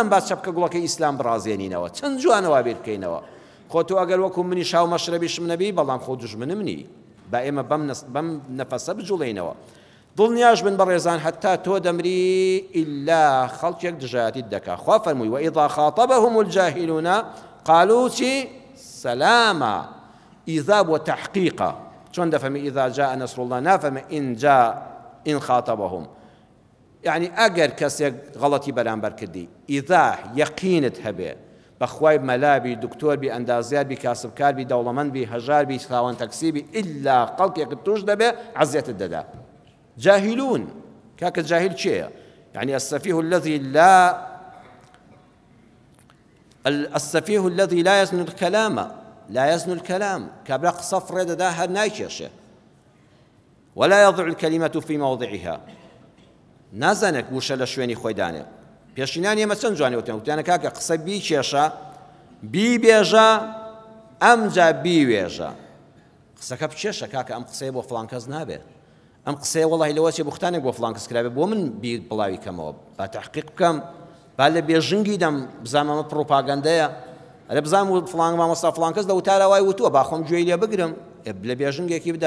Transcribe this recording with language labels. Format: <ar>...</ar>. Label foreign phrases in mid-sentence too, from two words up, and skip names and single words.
<ckb>با چەپکە گوڵەکەی ئیسلام بڕازێنینەوە چەند جوانەوە بیر بکەینەوە خۆ تۆ ئەگەر وەکو منی شاو مەشرەبیشم نەبی بەڵام خۆ دوژمنم نی با ئێمە بەم نەفەسە بجوڵێنەوە دڵنیاش بن بەڕێزان حتا تۆ دەمری ئیلا خەڵکێک دژایەتیت دەکا خوا فەرمووی</ckb> <ar>وئیذا خاطبهم الجاهلون قالوا</ar> <ckb>چی سەلامە ئیذا بۆ تەحقیقە چۆن دەفەرمی</ckb> <ar>ئیذا جاء نەسر الله</ar> <ckb>نافەرمێ</ckb> <ar>ئین خاطبهم</ar> <ckb>یعنی ئەگەر کەسێک غەڵەتی بەرامبەر کردی ئیذا یەقینت هەبێ بەخوای مەلابی دکتۆربی ئەندازیاربی کاسبکاربی دەوڵەمەندبی هەژاربی خاوەن تەکسیبی ئیلا خەڵکێکت توش دەبێ عەزیەتت دەدا جاهلون کاکە جاهل چێە</ckb> <ar>يعني السفيه الذي لا يزن الكلام لا يزن الكلام كابرا</ar> <ckb>قسە فڕێ دەدا هەر نایکێشێ</ckb> <ar>ولا يضع الكلمة في موضعها</ar> <ckb>نازانێت وشە لە شوێنی خۆی دانێ پێشینانی ئێمە چەند جوانی وتیانە کاکە قسە بیکێشە بیبێژە ئەمجا بیوێژە قسەکە بچێشە کاکە ئەم قسەیە بۆ فڵان کەس نابێت ئەم قسەیە وەڵی لەوە چێ بوختانێک بۆ فڵان کەس کرابێت بۆ من بیر بڵاوی کەمەوە با تەحقیق بکەم با لە بێژنگی دەم بزانمە پرۆپاگەندەیە ئەرە بزانم فڵان مامۆستا فڵان کەس لە وتارەوای وتووە با خۆم گوێی لێ بگرم لە بێژنگێکی بدا</ckb>